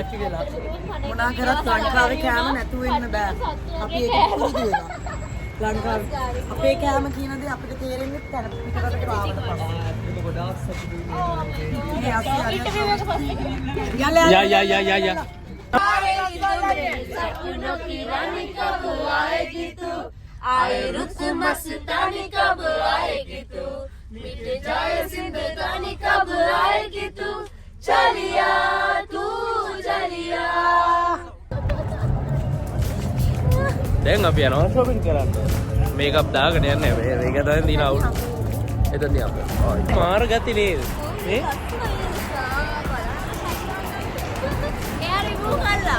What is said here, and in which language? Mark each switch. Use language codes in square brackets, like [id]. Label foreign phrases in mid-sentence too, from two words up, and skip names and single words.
[si] මොනා කරත් ලංකාවේ කෑම නැතුව ඉන්න බෑ. අපි ඒක පුරුදු වෙනවා. ලංකාවේ අපේ කෑම කියන දේ අපිට තේරෙන්නේ තැන පිටරටට ආවට පස්සේ. ඒක ගොඩාක් සතුටුයි. යා. [hi] आए रुत मस्तानी कब आएगी तू मिट जाए जिंदगानी कब आएगी तू चलिया [si] දැන් අපි යනවා shopping කරන්න. මේකප් දාගෙන යන්නේ. මේක තමයි දින අවුල්. එතනදී අපි. මාර ගති නේද? නේ? එයා රිමූව් කළා